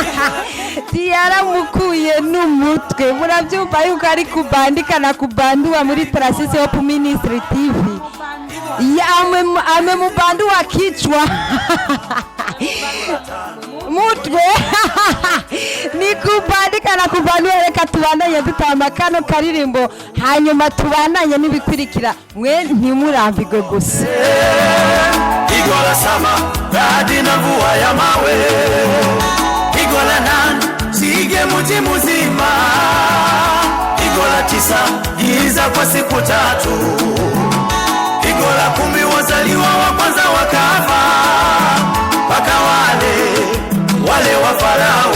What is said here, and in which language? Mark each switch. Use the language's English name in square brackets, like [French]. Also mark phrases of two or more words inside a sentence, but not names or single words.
[Rundi] yaramukuye n'umutwe murabyumva yuko ari [Swahili] kubandika na kubandua [Rundi] muri [Swahili] Taasisi Hope Ministry TV amemubandua kichwa [Rundi] mutwe ni [Swahili] kubandika na kubandua. [Rundi] Reka tubandanye dutamba kano karirimbo hanyuma tubandanye n'ibikurikira mwe ntimurambirwe gusa. [Swahili] Igola sama radi na mvua ya mawe, Igola nane sige mji mzima, Igola 9 giza kwa siku 3, Igola 10 wazaliwa wa kwanza wakafa, mpaka wale wa Farao.